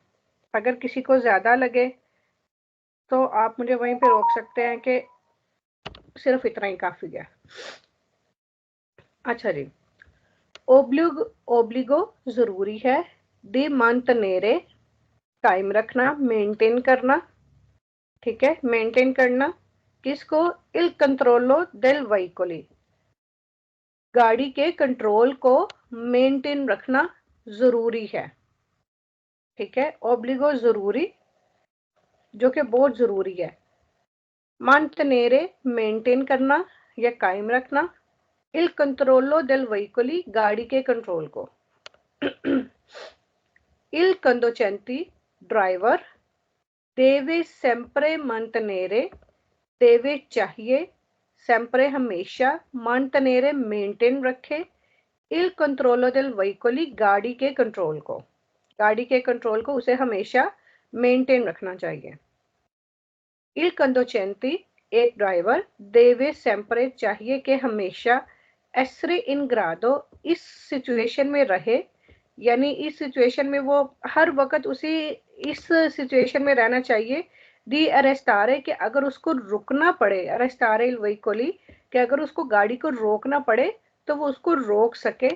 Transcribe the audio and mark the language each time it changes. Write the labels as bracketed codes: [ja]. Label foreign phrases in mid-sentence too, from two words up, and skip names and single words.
[hi] अगर किसी को ज़्यादा लगे तो आप मुझे वहीं पे रोक सकते हैं कि सिर्फ इतना ही काफ़ी है। अच्छा जी, ओब्लिगो ज़रूरी है। [it] di mantenere [hi] कायम रखना, मेंटेन करना, ठीक है, मेंटेन करना। किसको? [it] il controllo del veicoli, [hi] गाड़ी के कंट्रोल को मेंटेन रखना जरूरी है, ठीक है। ओब्लिगो जरूरी, जो कि बहुत जरूरी है। mantenere मेंटेन करना या कायम रखना। [it] il controllo del veicoli, [hi] गाड़ी के कंट्रोल को। [it] इल conducente, ड्राइवर। deve sempre mantenere, [hi] देवे चाहिए, sempre हमेशा, mantenere मेंटेन रखे, [it] il controllo del veicoli, [hi] गाड़ी के कंट्रोल को, गाड़ी के कंट्रोल को उसे हमेशा मेंटेन रखना चाहिए। [it] il conducente, [hi] एक ड्राइवर। [it] deve sempre, [hi] चाहिए कि हमेशा। [it] essere in grado, [hi] इस सिचुएशन में रहे, यानी इस सिचुएशन में वो हर वक्त उसी इस सिचुएशन में रहना चाहिए। [it] di arrestare, [hi] कि अगर उसको रुकना पड़े, [it] arrestare il veicoli, [hi] कि अगर उसको गाड़ी को रोकना पड़े तो वो उसको रोक सके।